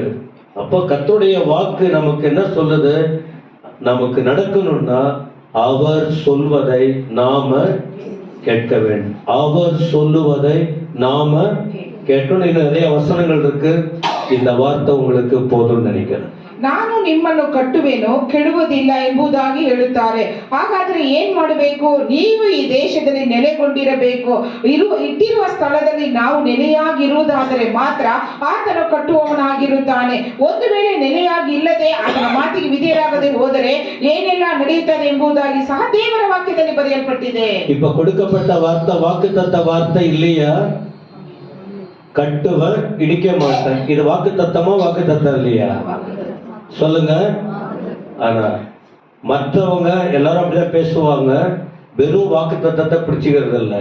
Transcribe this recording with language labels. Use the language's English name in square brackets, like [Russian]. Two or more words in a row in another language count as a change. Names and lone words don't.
[Tamil] அப்போ கர்த்தருடைய வாக்கு நமக்கு என்ன சொல்லுது? நமக்கு நடக்கணும்னா அவர் சொல்வதை நாம கேட்க வேண்டும். அவர் சொல்லுவதை நாம கேட்கணும். இன்னும் நிறைய வசனங்கள் இருக்கு. இந்த வார்த்தை உங்களுக்கு போதும் நினைக்கிறேன். [Kannada] ನಾನು ನಿಮ್ಮನ್ನು ಕಟ್ಟುವೆನು, ಕೆಡುವುದಿಲ್ಲ ಎಂಬುದಾಗಿ ಹೇಳುತ್ತಾರೆ. ಹಾಗಾದ್ರೆ ಏನ್ ಮಾಡಬೇಕು? ನೀವು ಈ ದೇಶದಲ್ಲಿ ನೆಲೆಗೊಂಡಿರಬೇಕು. ಇಟ್ಟಿರುವ ಸ್ಥಳದಲ್ಲಿ ನಾವು ನೆಲೆಯಾಗಿರುವುದಾದರೆ ಮಾತ್ರ ಆತನು ಕಟ್ಟುವವನಾಗಿರುತ್ತಾನೆ. ಒಂದು ವೇಳೆ ನೆಲೆಯಾಗಿ ಇಲ್ಲದೆ ಆತನ ಮಾತಿಗೆ ವಿಧೇಯರಾಗದೆ ಹೋದರೆ ಏನೆಲ್ಲ ನಡೆಯುತ್ತದೆ ಎಂಬುದಾಗಿ ಸಹ ದೇವರ ವಾಕ್ಯದಲ್ಲಿ ಬರೆಯಲ್ಪಟ್ಟಿದೆ. [Tamil] இப்ப கொடுக்கப்பட்ட வார்த்தை வாக்குத்தத்த வார்த்தை இல்லையா? கட்டுவன் இடிக்க மாட்டேன். இது வாக்கு தத்தமா வாக்கு தத்தம் இல்லையா? சொல்லுங்க. ஆனா மற்றவங்க எல்லாரும் அப்படிதான் பேசுவாங்க, வெறும் வாக்கு தத்தத்தை பிடிச்சுக்கிறது இல்லை.